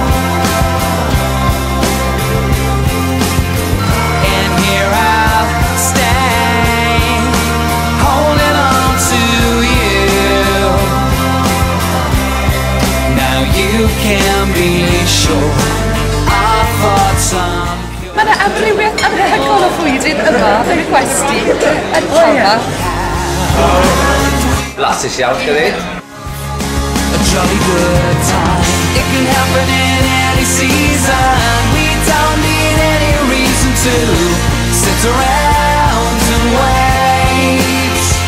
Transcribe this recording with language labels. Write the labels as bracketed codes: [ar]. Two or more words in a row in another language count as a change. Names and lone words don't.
[en] And here I'll stay, holding on to you. Now you can be sure our thoughts are pure. [cy] Mae yna amrywiaeth anhygoel o fwydyn yma yn gwesti yn Palma. Blasus iawn, gyda. [en] A jolly good time. It can happen in any season. We don't need any reason to sit around and wait.